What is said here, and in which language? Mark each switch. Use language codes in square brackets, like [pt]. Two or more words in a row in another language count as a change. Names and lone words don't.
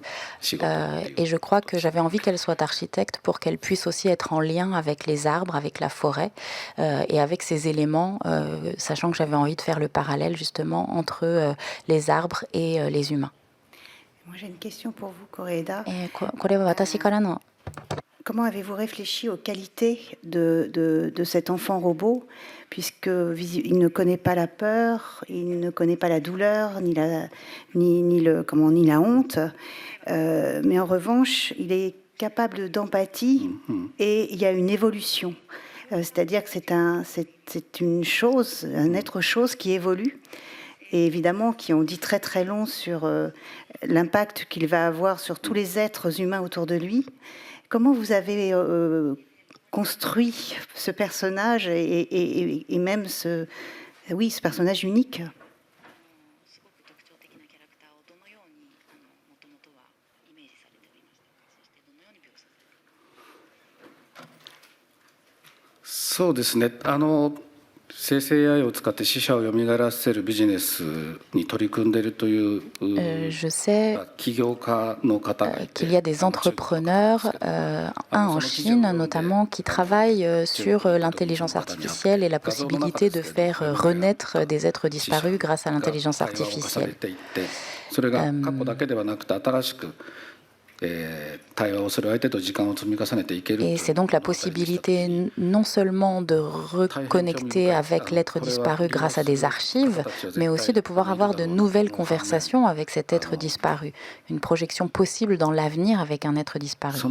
[fr] Et je crois que j'avais envie qu'elle soit architecte pour qu'elle puisse aussi être en lien avec les arbres, avec la forêt et avec ces éléments, sachant que j'avais envie de faire le parallèle justement entre les arbres et les humains. Moi, j'ai une question pour vous, Koreeda. [ja] これは私からの [fr] Comment avez-vous réfléchi aux qualités de cet enfant robot, puisqu'il ne connaît pas la peur, il ne connaît pas la douleur, ni la honte, mais en revanche, il est capable d'empathie et il y a une évolution. C'est-à-dire que c'est une chose, un être-chose qui évolue. Et évidemment, qui ont dit très très long sur l'impact qu'il va avoir sur tous les êtres humains autour de lui. Comment vous avez construit ce personnage et même ce personnage unique? [ja] そうですね。生成 AI を使って死者を蘇らせるビジネスに取り組んでいるという起業家の方がいて、 [fr] qu'il y a des entrepreneurs, un en Chine notamment, qui travaillent sur l'intelligence artificielle et la possibilité de faire renaître des êtres disparus grâce à l'intelligence artificielle. [ja] それが過去だけではなくて新しく Et [fr] c'est donc la possibilité non seulement de reconnecter avec l'être disparu grâce à des archives, mais aussi de pouvoir avoir de nouvelles conversations avec cet être disparu. Une projection possible dans l'avenir avec un être disparu.